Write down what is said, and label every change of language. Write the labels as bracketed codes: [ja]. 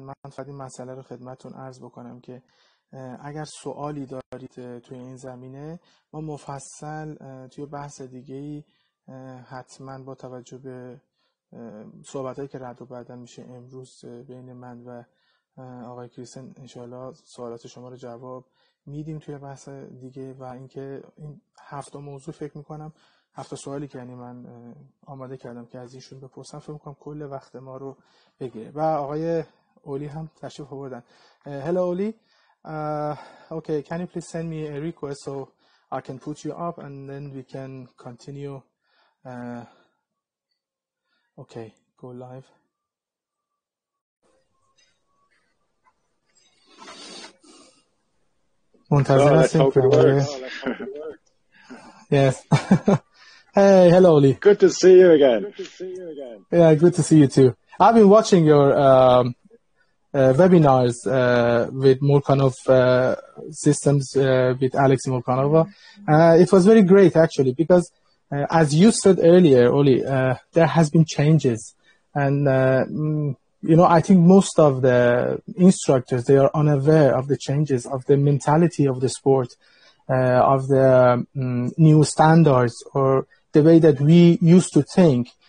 [fa] من فقط این مسئله رو خدمتون عرض بکنم که اگر سوالی دارید توی این زمینه ما مفصل توی بحث دیگه‌ای حتما با توجه به صحبتایی که رد و بدل میشه امروز بین من و آقای کریستن انشاءالله سوالات شما رو جواب میدیم توی بحث دیگه. و اینکه این 7 موضوع فکر میکنم 7 سوالی که یعنی من آماده کردم که از ایشون بپرسم فکر میکنم کل وقت ما رو بگیره. و آقای اولی هم تشریف آوردن. [en] Hello Oli, okay, can you please send me a request so I can put you up and then we can continue. Okay, go live. [fa] منتظر هستیم که [en] Yes. Hey, hello Oli. Good to see you again. Yeah, good to see you too. I've been watching your webinars with Murkanov systems with Alex Murkanova. It was very great actually because as you said earlier, Oli, there has been changes and you know, I think most of the instructors, they are unaware of the changes, of the mentality of the sport, of the new standards or the way that we used to think.